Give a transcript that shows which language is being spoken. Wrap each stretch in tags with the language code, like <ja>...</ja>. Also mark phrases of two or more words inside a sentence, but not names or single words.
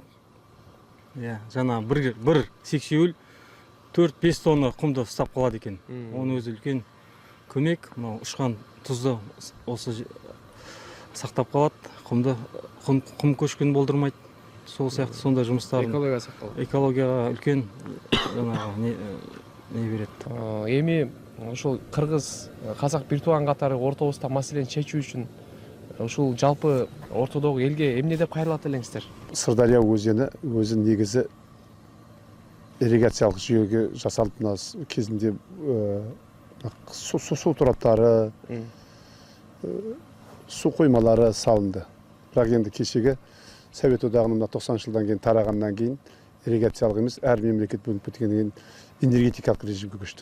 <kk>Жаңағы бір сексеуіл 4-5 тонна құмды ұстап қалады екен. Оның өзі үлкен көмек. Мынау ұшқан тұзды осы сақтап қалады, құм көшкін болдырмайды. Сол сияқты сондай жұмыстарын экология сақталады. Экологияға үлкен жаңағы не береді.</kk> <ky>Эми ошол кыргыз казак бир тууган катары ортобузда маселени чечүү үчүн ушул жалпы ортодогу элге эмне деп кайрылат элеңиздер?</ky> <kk>Сырдария өзені өзі негізі ирригациялық жүйеге жасалып, мына кезінде су тораптары, су қоймалары салынды. Бірақ енді кешегі Совет одағының 90 жылдан кейін тарағаннан кейін ирригациялық емес, әр мемлекет бөлініп кеткеннен кейін энергетикалық режимге көшті.</kk>